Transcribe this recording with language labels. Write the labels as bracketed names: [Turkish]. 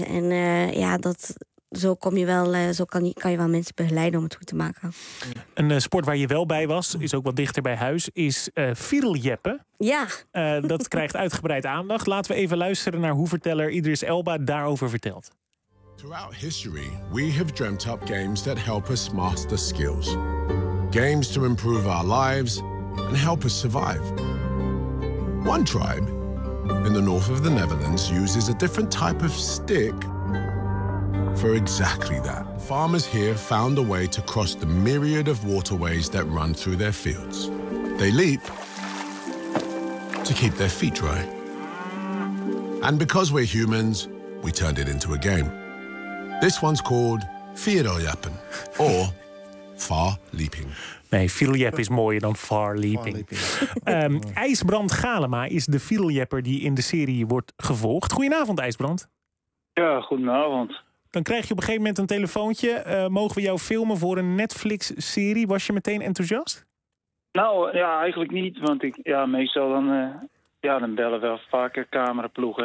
[Dutch] En dat zo kom je wel, zo kan je wel mensen begeleiden om het goed te maken. Een sport waar je wel bij was, is ook wat dichter bij huis, is fiedeljeppen. Ja. Dat krijgt uitgebreid aandacht. Laten we even luisteren naar hoe verteller Idris Elba daarover vertelt. [English] Throughout history, we have dreamt up games that help us master skills. Games to improve our lives and help us survive. One tribe in the north of the Netherlands uses a different type of stick for exactly that. Farmers here found a way to cross the myriad of waterways that run through their fields. They leap to keep their feet dry. And because we're humans, we turned it into a game. This one's called Fierojappen, or Far Leaping. [Dutch] Nee, Fierojapp is mooier dan Far Leaping. IJsbrand Galema is de Fierojapper die in de serie wordt gevolgd. Goedenavond, IJsbrand. Ja, goedenavond. Dan krijg je op een gegeven moment een telefoontje. Mogen we jou filmen voor een Netflix-serie? Was je meteen enthousiast? Nou, eigenlijk niet. Want meestal dan bellen wel vaker cameraploegen.